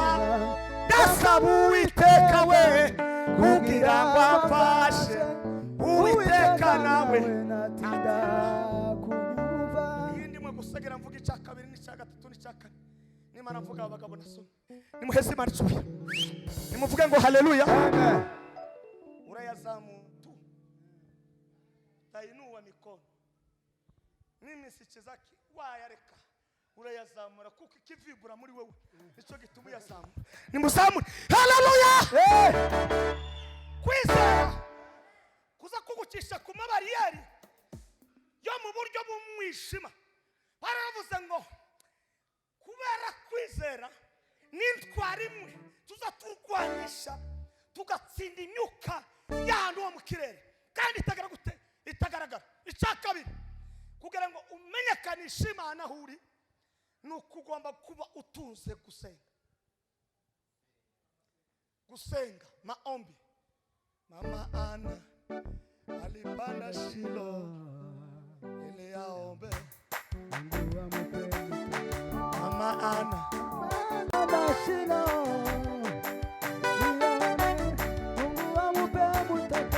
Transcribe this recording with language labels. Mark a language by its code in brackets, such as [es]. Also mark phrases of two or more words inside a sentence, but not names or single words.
[rw] Ndasaba Uwiteka we kugira ngo we natinda kunyumva. iyi ndimwe gusegera mvuga icya kabiri n'icya gatatu n'icya kane nimara mvuga abagabo nasomye nimuheze imana icyubahiro nimuvuge ngo haleluya urayazamu tu [sw] tainua mikono mimi sichezaki [rw] wayareka urayazamura kuko ikivibura muri wewe nicyo gituma uyazamura nimuzamure haleluya kwizera kuza kugucisha ku mabariyeri yo mu buryo bw'umwijima baravuze ngo kubera kwizera n'intwara imwe tuza turwanisha tugatsinda imyuka y'ahantu ho mu kirere kandi itagaragara icya kabiri kugira ngo umenyekanishe Imana aho uri ni uko ugomba kuba utunze gusenga maombi. [sw] Mama Ana alipanda Shilo ili aombe. Mama Ana Shilo Mungu amupe mtoto.